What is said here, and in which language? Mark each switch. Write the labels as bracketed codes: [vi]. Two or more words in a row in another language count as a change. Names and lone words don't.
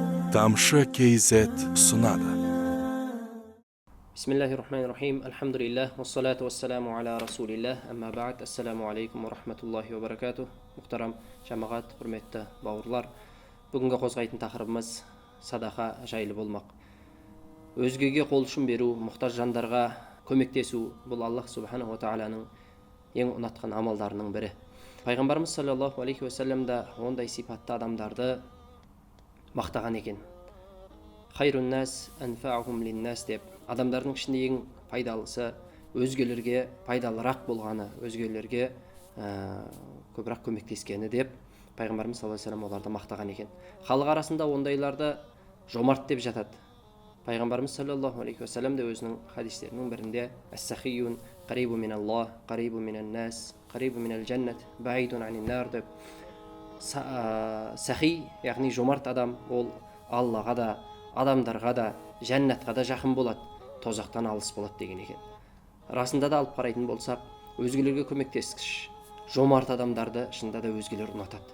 [kk] Тамшы KZ ұсынады. [ar] بسم الله الرحمن الرحيم. الحمد لله، والصلاة والسلام على رسول الله. أما بعد. السلام عليكم ورحمة الله وبركاته. [kk] Мұхтарам жамағат, құрметті бауырлар. Бүгінгі қозғайтын тақырыбымыз садақа жайлы болмақ. Өзгеге қол ұшын беру, мұқтаж жандарға көмектесу, бұл Аллах [ar] سبحانه وتعالى [kk] ең ұнатқан амалдарының бірі. Пайғамбарымыз [ar] صلى الله عليه وسلم [kk] да ондай сипатты адамдарды мақтаған екен. [ar] خير الناس أنفعهم للناس [kk] деп, адамдардың ішінде ең пайдалысы, өзгелерге пайдалырақ болғаны, өзгелерге көбірек көмектескені деп пайғамбарымыз [ar] صلى الله عليه وسلم [kk] оларды мақтаған екен. Халық арасында ондайларды жомарт деп жатады. Пайғамбарымыз [ar] صلى الله عليه وسلم [kk] да өзінің хадистерінің бірінде [ar] السخي قريب من الله، قريب من الناس، قريب من الجنة، بعيد عن النار [kk] деп, сахи, яғни жомарт адам, ол Аллаға да, адамдарға да, жәннатқа да жақын болады, тозақтан алыс болады деген екен. Расында да алып қарайтын болсақ, өзгелерге көмектескіш, жомарт адамдарды шынында да өзгелер ұнатады.